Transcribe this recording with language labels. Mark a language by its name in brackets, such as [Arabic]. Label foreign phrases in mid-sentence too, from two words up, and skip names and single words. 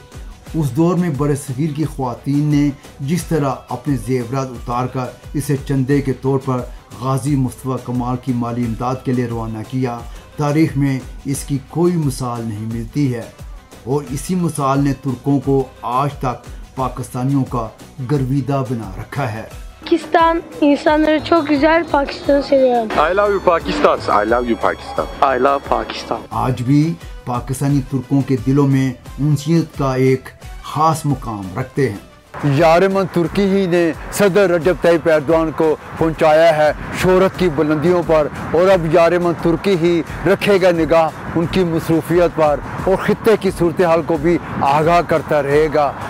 [Urdu] اس دور میں برصغیر کی خواتین نے جس طرح اپنے زیورات اتار کر اسے چندے کے طور پر غازی مصطفیٰ کمال کی مالی امداد کے لیے روانہ کیا، تاریخ میں اس کی کوئی مثال نہیں ملتی ہے اور اسی مثال نے ترکوں کو آج تک پاکستانیوں کا گرویدہ بنا رکھا ہے. [Turkish] Pakistan insanları çok güzel, Pakistan'ı seviyorum. [English] I love you Pakistan. I love you Pakistan. I love Pakistan. [Urdu] آج بھی پاکستانی ترکوں کے دلوں میں انسیت کا ایک خاص مقام رکھتے ہیں. یارِ من ترکی ہی نے صدر رجب طیب ایردوان کو پہنچایا ہے شہرت کی بلندیوں پر اور اب یارِ من ترکی ہی رکھے گا نگاہ ان کی مصروفیت پر اور خطے کی صورتحال کو بھی آگاہ کرتا رہے گا.